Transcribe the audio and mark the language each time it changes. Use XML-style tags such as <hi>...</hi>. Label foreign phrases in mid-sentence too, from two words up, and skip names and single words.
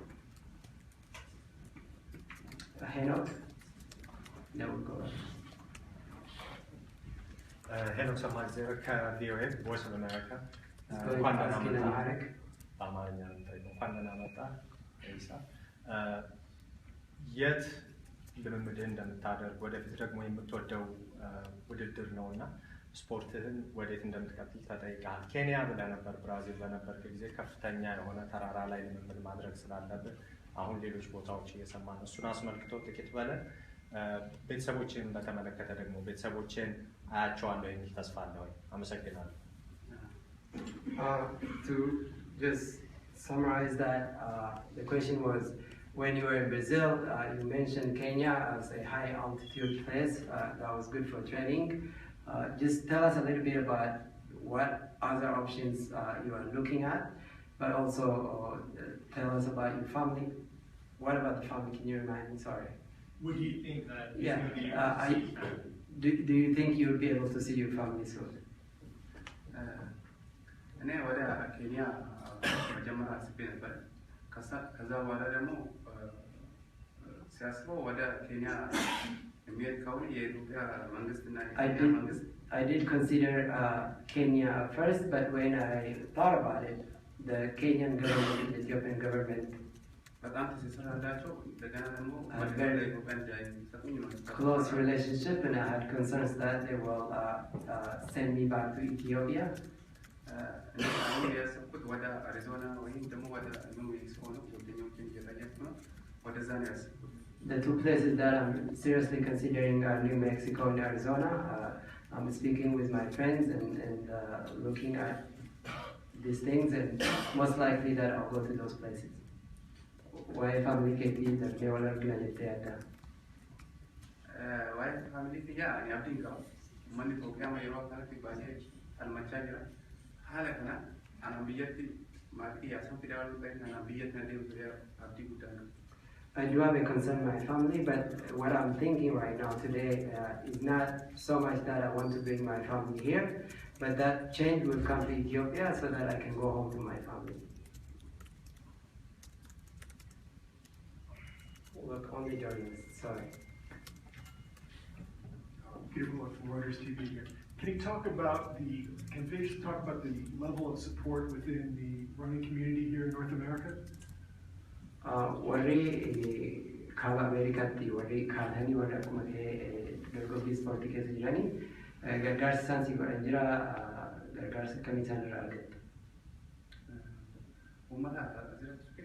<en>Henok? That would go on. Henok Samadzera, VOA, Voice of America. Going to ask in Amharic.</en> <am>በአማርኛ እንኳን ደህና መጣ ፈይሳ። የት ልምምድህን እንደምታደርግ ወደፊት ደግሞ የምትወደው ውድድር ነውና ስፖርትህን ወዴት እንደምትቀጥል ተጠይቀሃል። ኬንያ ብለህ ነበር፣ ብራዚል በነበርክ ጊዜ ከፍተኛ የሆነ ተራራ ላይ ልምምድ ማድረግ ስላለብህ አሁን ሌሎች ቦታዎች እየሰማን ነው። እሱን አስመልክቶ ጥቂት በለን። ቤተሰቦችን በተመለከተ ደግሞ ቤተሰቦችን አያቸዋለሁ የሚል ተስፋ አለ ወይ? አመሰግናለሁ።</am> <en>To just summarize that, the question was, when you were in Brazil, you mentioned Kenya as a high altitude place that was good for training. Just tell us a little bit about what other options you are looking at, but also tell us about your family. What about the family? Can you remind me? Sorry. Would you think that? Yeah. Do you think you will be able to see your family soon?</en> <am>እኔ ወደ ኬንያ መጀመሪያ አስቤ ነበር። ከዛ በኋላ ደግሞ ሲያስበው ወደ ኬንያ የሚሄድ ከሆነ የኢትዮጵያ መንግስትና</am> <en>I</en> <am>የኬንያ</am> <en>did,</en> <am>መንግስት</am> <en>I did consider Kenya at first, but when I thought about it, the Kenyan government and the Ethiopian government</en> <am>በጣም ትስስር አላቸው። እንደገና ደግሞ</am> <en>I</en> <am>ወደ</am> <en>very</en> <am>ኢትዮጵያ እንዳይሰጡኝ ነው።</am> <en>close relationship, and I had concerns that they will send me back to Ethiopia.</en> <am>አሁን ያሰብኩት ወደ አሪዞና ወይም ደግሞ ወደ ኒው ሜክሲኮ ነው። ጓደኞቼን እየጠየቅኩ ነው። ወደዛ ነው ያሰብኩት።</am> <en>The two places that I'm seriously considering are New Mexico and Arizona. I'm speaking with my friends and looking at these things, and most likely that I'll go to those places. Why family KP that they will organize theater?</en> <om>Why family kiyya ani abdiin qaba. Uummanni Itoophiyaa yeroo akkanatti baay'ee falmachaa jira. Haala kana anaan biyyatti maatii kiyyaa san fidaa waan ta'eef anaan biyyatti na deebi'ee abdii guddaa qaba.</om> <en>I do have a concern with my family, but what I'm thinking right now today is not so much that I want to bring my family here, but that change will come to Ethiopia so that I can go home to my family. Look, only journalists, sorry. Peter Bullock from Reuters TV here. Can you talk about can Feyisa talk about the level of support within the running community here in North America?</en> <om>Warri kaaba Ameerikaatti warri kaatanii warri akkuma ta'e dorgommii ispoortii keessa jiranii gargaarsa isaan si godhan jira. Gargaarsa akkamii isaan irraa argattu? Uummata asirratti</om>